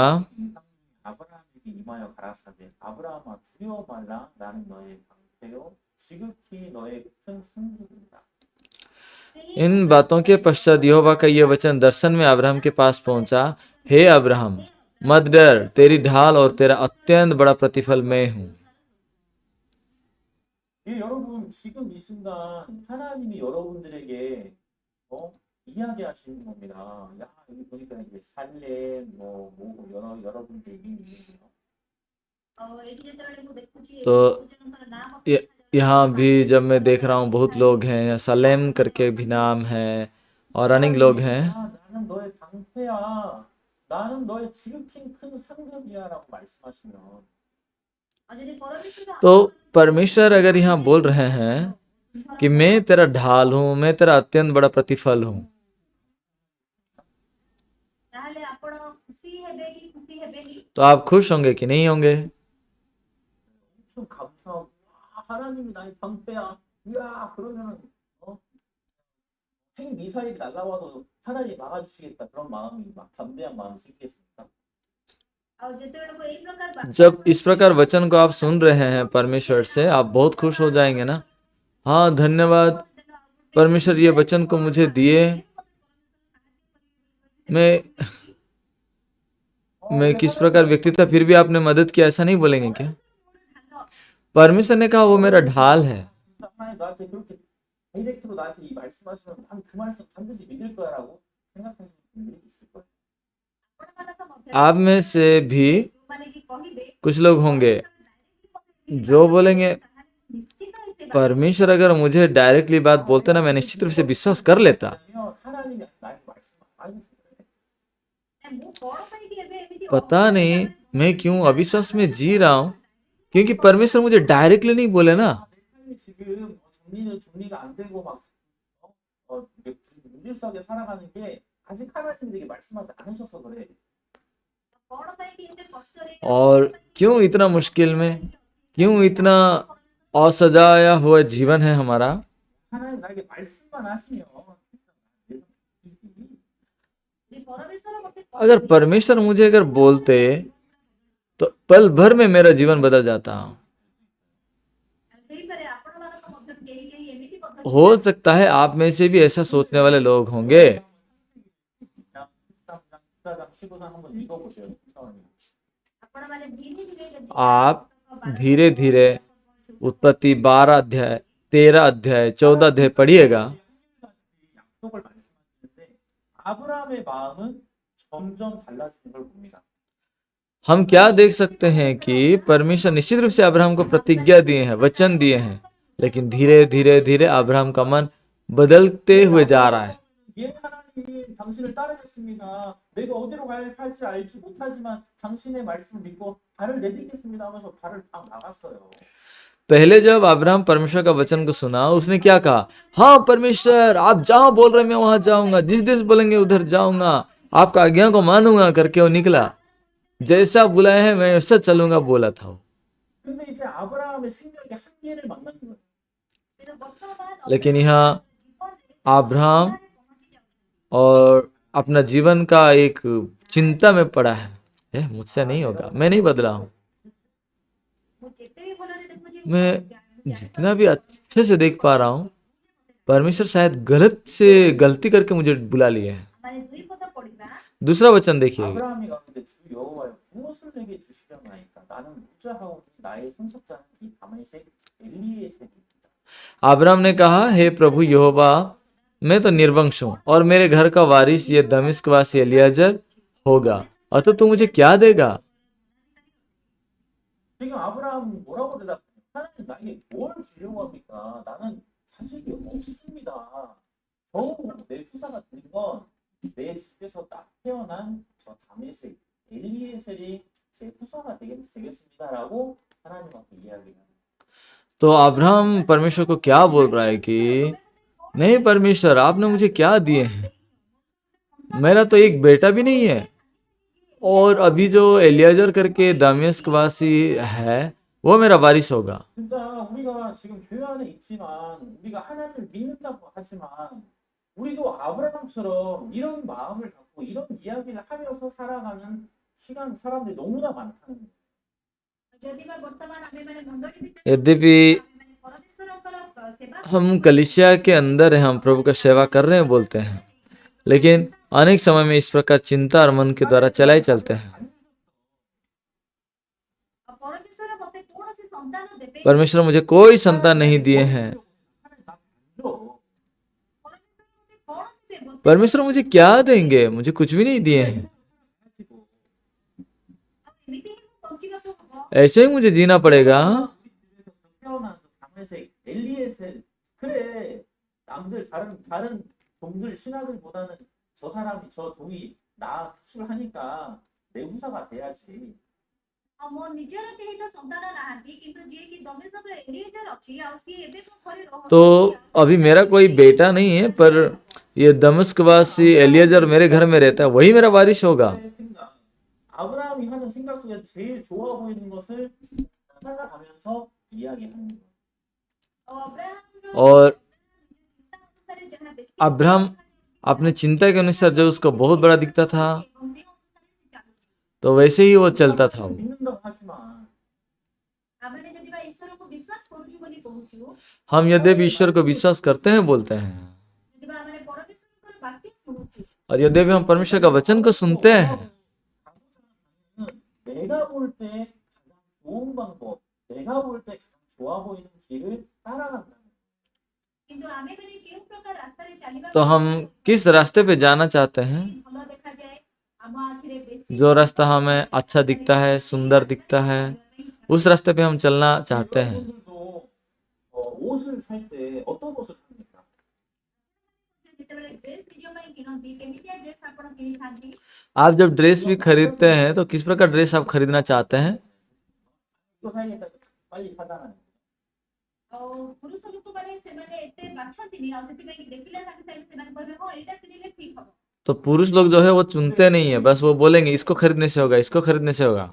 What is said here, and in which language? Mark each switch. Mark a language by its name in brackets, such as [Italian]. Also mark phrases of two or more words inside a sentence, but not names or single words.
[Korean] 아브라함에게 임하여 가라사대 아브라함아 두려워 말라 나는 너의 방패요 지극히 너의 큰 상급이다. [Hindi] इन बातों के पश्चात यहोवा का यह वचन दर्शन में अब्राहम के पास पहुंचा, हे अब्राहम मत डर, तेरी ढाल और तेरा अत्यंत बड़ा प्रतिफल मैं हूँ। [Korean] 예, 여러분 지금 이 순간 하나님이 여러분들에게 이야기하시는 겁니다. 야 여기 보니까 이제 살렘 뭐 여러분들 이름이 있네요. [Hindi] तो यहाँ भी जब मैं देख रहा हूँ बहुत लोग हैं, सलेम करके भी नाम है और अनेक लोग हैं। [Korean] 나는 너의 방패야. 나는 너의 지극히 큰 상급이야라고 말씀하시면 [Hindi] तो परमेश्वर अगर यहाँ बोल रहे हैं कि मैं तेरा ढाल हूँ, मैं तेरा अत्यंत बड़ा प्रतिफल हूँ, तो आप खुश होंगे कि नहीं होंगे? [Korean] 좀 감사하고 하나님이 나의 방패야. 야 그러면은 핵 미사일이 날라와도 하나님이 막아주시겠다 그런 마음이 막 담대한 마음이 생기겠습니까? [Hindi] जब इस प्रकार वचन को आप सुन रहे हैं परमेश्वर से, आप बहुत खुश हो जाएंगे ना। हाँ धन्यवाद परमेश्वर ये वचन को मुझे दिए, मैं किस प्रकार व्यक्ति था फिर भी आपने मदद किया, ऐसा नहीं बोलेंगे क्या? परमेश्वर ने कहा वो मेरा ढाल है। [Korean] 하나님 나한테 그렇게 다이렉트로 나한테 이 말씀하시면 난 그 말씀 반드시 믿을 거야라고 생각하시는 분들이 있을 거예요. [Hindi] आप में से भी कुछ लोग होंगे जो बोलेंगे परमेश्वर अगर मुझे डायरेक्टली बात बोलते ना, मैं निश्चित रूप से विश्वास कर लेता। [Korean] 하나님이 나에게 말씀 안 해주세요. [Hindi] पता नहीं मैं क्यों अविश्वास में जी रहा हूँ, क्योंकि परमेश्वर मुझे डायरेक्टली नहीं बोले ना। [Korean] 내 삶이 지금 정리가 안 되고 막 이렇게 무질서하게 살아가는 게 아직 하나님에게 말씀하지 않으셔서 그래. [Odia] କଣ ପାଇଁ କି ଏତେ କଷ୍ଟରେ [Hindi] और क्यों इतना मुश्किल में, क्यों इतना असजाया हुआ जीवन है हमारा? [Korean] 하나님 나에게 말씀만 하시면 [Odia] ଯେ ପରମେଶ୍ୱର ମୋତେ [Hindi] अगर परमेश्वर मुझे अगर बोलते तो पल भर में मेरा जीवन बदल जाता। [Odia] ହେଇପାରେ ଆପଣମାନଙ୍କ ମଧ୍ୟରୁ କେହି କେହି ଏମିତି ମଧ୍ୟ [Hindi] हो सकता है आप में से भी ऐसा सोचने वाले लोग होंगे। [Korean] 14장 15장 한번 읽어보세요. 천천히. [Odia] ଆପଣମାନେ ଧୀରେ ଧୀରେ ଯଦି [Hindi] आप धीरे धीरे उत्पत्ति 12 अध्याय, 13 अध्याय, 14 अध्याय पढ़िएगा। [Korean] 약속을 말씀하시는데 아브라함의 마음은 점점 달라지는 걸 봅니다. [Hindi] हम क्या देख सकते हैं कि परमेश्वर निश्चित रूप से अब्राहम को प्रतिज्ञा दिए हैं, वचन दिए हैं, लेकिन धीरे धीरे धीरे अब्राहम का मन बदलते हुए जा रहा है। [Korean] 예, 하나님, 당신을 따르겠습니다. 내가 어디로 가야 할지 알지 못하지만 당신의 말씀을 믿고 발을 내딛겠습니다 하면서 발을 딱 나갔어요. [Hindi] पहले जब अब्राहम परमेश्वर का वचन को सुना, उसने क्या कहा? हाँ परमेश्वर, आप जहां बोल रहे मैं वहां जाऊंगा, जिस देश बोलेंगे उधर जाऊंगा, आपका आज्ञा को मानूंगा करके वो निकला। जैसा बुलाया है मैं वैसा चलूंगा बोला था वो। [Korean] 근데 이제 아브라함의 생각이 한계를 만난 거예요. [Odia] କିନ୍ତୁ ବର୍ତ୍ତମାନ [Hindi] लेकिन यहाँ [Odia] ଜୀବନରେ अब्राहम ପହଞ୍ଚି ଯାଉଛି। [Hindi] और अपना जीवन का एक चिंता में पड़ा है, मुझसे नहीं होगा, मैं नहीं बदला हूँ। [Odia] ମୁଁ ଯେତେ ବି ଭଲରେ ଦେଖୁଛି [Hindi] मैं जितना भी अच्छे से देख पा रहा हूँ, परमेश्वर शायद गलती करके मुझे बुला लिए हैं। [Odia] ମାନେ ଦୁଇ ପଦ ପଢିବା [Hindi] दूसरा वचन देखिए, [Korean] 아브라함이 가는데 주 여호와여 무엇을 내게 주시려나이까 나는 무자하오니 나의 손석자는 이 다메섹 엘리에셀이다. [Hindi] अब्राहम ने कहा, हे प्रभु यहोवा, मैं तो निर्वंश हूँ और मेरे घर का वारिस ये दमिश्क वासी एलियाजर होगा, अतः तू मुझे क्या देगा? [Korean] 지금 아브라함 뭐라고 대답해? 하나님 나에게 뭘 주려고 합니까? 나는 자식이 없습니다. 겨우 내 후사가 된 건 내 집에서 딱 태어난 저 다메섹 엘리에셀이 제 후사가 되겠습니다라고 하나님한테 이야기합니다. [Hindi] तो अब्राहम परमेश्वर को क्या बोल रहा है कि नहीं परमेश्वर, आपने मुझे क्या दिए हैं? मेरा तो एक बेटा भी नहीं है, और अभी जो एलियाजर करके दमिश्क वासी है वो मेरा वारिस होगा। [Korean] 진짜 우리가 지금 교회 안에 있지만 우리가 하나님을 믿는다고 하지만 우리도 아브라함처럼 이런 마음을 갖고 이런 이야기를 하면서 살아가는 시간 사람들이 너무나 많다는 거예요. [Odia] ଯଦି ବା ବର୍ତ୍ତମାନ ଆମେମାନେ ମଣ୍ଡଳୀ ଭିତରେ [Hindi] यद्यपि [Odia] ଆମେମାନେ ପରମେଶ୍ୱରଙ୍କର ସେବା [Hindi] हम कलीसिया के अंदर हैं, हम प्रभु का सेवा कर रहे हैं बोलते हैं, लेकिन अनेक समय में इस प्रकार चिंता और मन के द्वारा चलाए चलते हैं। [Odia] ପରମେଶ୍ୱର ମୋତେ କୌଣସି ସନ୍ତାନ ଦେବେ [Hindi] परमेश्वर मुझे कोई संतान नहीं दिए हैं। [Korean] 하나님 나 줘. [Odia] ପରମେଶ୍ୱର ମୋତେ କଣ ଦେବେ ମୋତେ [Hindi] परमेश्वर मुझे क्या देंगे? मुझे कुछ भी नहीं दिए हैं। [Korean] 가지고 [Odia] ଏମିତି ହିଁ ମୁଁ ବଞ୍ଚିବାକୁ ହବ। [Hindi] ऐसे ही मुझे जीना पड़ेगा। [Korean] 우리 집에서 태어난 다메섹 엘리에셀 그래 남들 다른 종들 신하들보다는 저 사람이 저 종이 나 특출하니까 내 후사가 돼야지. [Odia] ଆଉ ମୋ ନିଜର କେହି ତ ସନ୍ତାନ ନାହାନ୍ତି କିନ୍ତୁ ଯିଏକି ଦମିଶ୍କର ଏଲିଏଜର ଅଛି ଆଉ ସିଏ ଏବେ ମୋ ଘରେ ରହୁଛି [Hindi] तो अभी मेरा कोई बेटा नहीं है, पर ये दमिश्कवासी एलियाजर मेरे घर में रहता है, वही मेरा वारिस होगा। [Korean] 생각. 아브라함이 하는 생각 속에 제일 좋아 보이는 것을 따라가면서 이야기하는 거예요. [Odia] ଆଉ ଅବ୍ରାହାମର [Hindi] और [Odia] ଚିନ୍ତା ଅନୁସାରେ ଯାହା ବେଶୀ [Hindi] अब्राहम अपने चिंता के अनुसार जो उसको बहुत बड़ा दिखता था, [Odia] ଏବଂ ସେ ଅନୁସାରେ ସେ ଚାଲୁଛି। [Hindi] तो वैसे ही वो चलता था। [Korean] 믿는다고 하지만 [Odia] ଆମେ ଯଦି ବା ଈଶ୍ୱରକୁ ବିଶ୍ୱାସ କରୁଛୁ ବୋଲି କହୁଛୁ [Hindi] हम यद्यपि ईश्वर को विश्वास करते हैं बोलते हैं, [Odia] ଯଦି ବା ଆମେ ପରମେଶ୍ୱରଙ୍କର ବାକ୍ୟ ଶୁଣୁଛୁ [Hindi] और यद्यपि हम परमेश्वर का वचन को सुनते हैं, [Korean] 내가 볼 때 가장 좋은 방법, 내가 볼 때 가장 좋아 보이는 길을 따라간다. [Odia] କିନ୍ତୁ ଆମେମାନେ କେଉଁ ପ୍ରକାର ରାସ୍ତାରେ ଚାଲିବା [Hindi] तो हम किस रास्ते पे जाना चाहते हैं? [Odia] ଭଲ ଦେଖାଯାଏ ଆମ ଆଖିରେ ବେଶୀ [Hindi] जो रास्ता हमें अच्छा दिखता है, सुंदर दिखता है, उस रास्ते पे हम चलना चाहते हैं। [Korean] 여러분들도 옷을 살 때 어떤 옷을 삽니까? [Odia] ଯେତେବେଳେ ଡ୍ରେସ୍ ନିଜ ପାଇଁ କିଣନ୍ତି କେମିତିଆ ଡ୍ରେସ୍ ଆପଣ କିଣିଥାନ୍ତି [Hindi] आप जब ड्रेस भी खरीदते हैं तो किस प्रकार ड्रेस आप खरीदना चाहते हैं? [Korean] 이거 사야겠다. 빨리 사잖아요. [Odia] ଆଉ ପୁରୁଷ ଲୋକମାନେ ସେମାନେ ଏତେ ବାଛନ୍ତିନି ଆଉ ସେଥିପାଇଁ କି ଦେଖିଲା ସାଙ୍ଗେ ସାଙ୍ଗେ ସେମାନେ କହିବେ ହଁ ଏଇଟା କିଣିଲେ ଠିକ ହବ। [Hindi] तो पुरुष लोग जो है वो चुनते नहीं है, बस वो बोलेंगे इसको खरीदने से होगा, इसको खरीदने से होगा।